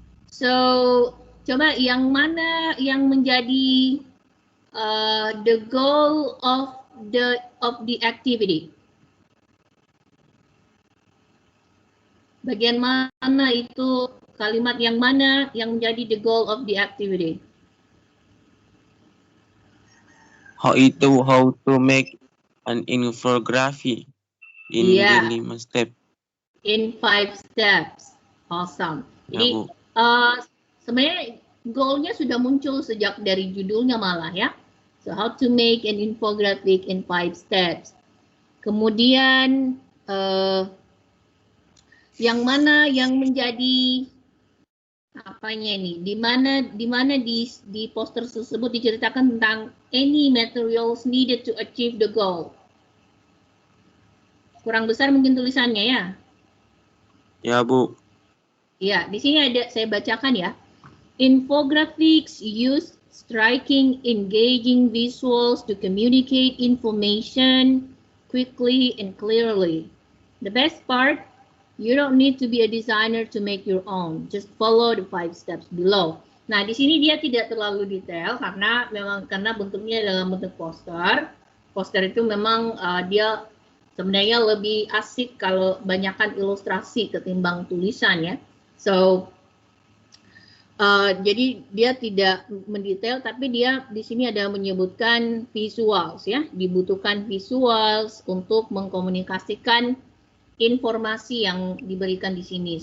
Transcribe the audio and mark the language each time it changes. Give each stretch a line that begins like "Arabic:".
Indonesian: So coba yang mana yang menjadi
English: the goal of the activity?
Indonesian: Bagian mana itu, kalimat yang mana yang menjadi
English: the goal of the activity? How to make an infography in the 5 step. In 5 steps. Awesome.
Indonesian: Jadi sebenarnya goalnya sudah muncul sejak dari judulnya malah ya.
English: So how to make an infographic in 5 steps.
Indonesian: Kemudian yang mana yang menjadi apanya ini? Di mana di poster tersebut diceritakan tentang
English: any materials needed to achieve the goal.
Indonesian: Kurang besar mungkin tulisannya ya. Ya, Bu. Ya, di sini ada, saya bacakan ya.
English: Infographics use striking, engaging visuals to communicate information quickly and clearly. The best part, you don't need to be a designer to make your own. Just follow the 5 steps below.
Indonesian: Nah, di sini dia tidak terlalu detail karena bentuknya dalam bentuk poster. Poster itu memang dia sebenarnya lebih asik kalau banyakkan ilustrasi ketimbang tulisan ya. So jadi dia tidak mendetail, tapi dia di sini ada menyebutkan visuals ya, dibutuhkan visuals untuk mengkomunikasikan informasi yang diberikan di sini.